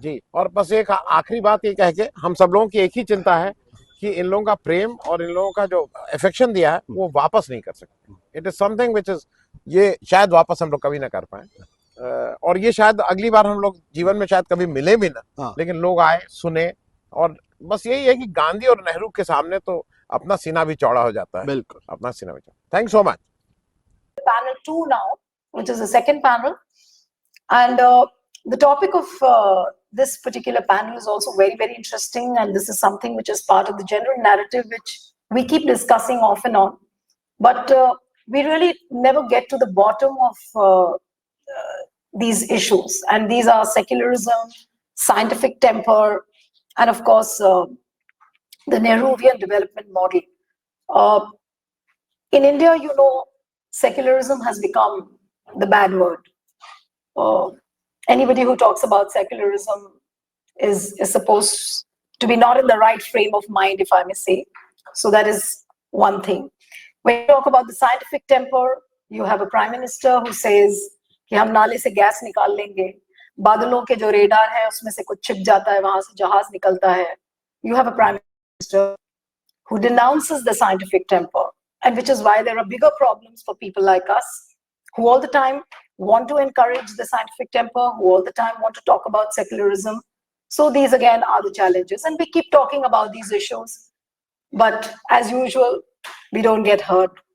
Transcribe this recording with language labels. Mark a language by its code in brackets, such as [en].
[hi] जी, और बस एक आखिरी बात ये कह के, हम सब लोगों की एक ही चिंता है कि इन लोगों का प्रेम और इन लोगों का जो अफेक्शन दिया है वो वापस नहीं कर सकते। [en] it is something which is, [hi] ये शायद वापस हम लोग कभी ना कर पाए। और ये शायद अगली बार हम लोग जीवन में शायद कभी मिले भी ना, हाँ, लेकिन लोग आए, सुने। और बस यही है कि गांधी और नेहरू के सामने तो अपना सीना भी चौड़ा हो जाता है। बिल्कुल। अपना सीना भी चौड़ा। [en] Thank so much. Panel 2 now, which is the second panel. And the topic of this particular panel is also very, very interesting. And this is something which is part of the general narrative, which we keep discussing off and on. But we really never get to the bottom of these issues. And these are secularism, scientific temper, and of course, the Nehruvian development model. Uh, in India, you know, secularism has become the bad word. Uh, Anybody who talks about secularism is supposed to be not in the right frame of mind, if I may say. So that is one thing. When you talk about the scientific temper, you have a prime minister who says [hi] कि हम नाले से gas निकाल लेंगे, बादलों के जो radar है उसमें से कुछ छिप जाता है, वहां से जहाज निकलता है. [en] You have a prime minister who denounces the scientific temper, and which is why there are bigger problems for people like us who all the time want to encourage the scientific temper, who all the time want to talk about secularism. So these again are the challenges, and we keep talking about these issues, but as usual, we don't get heard.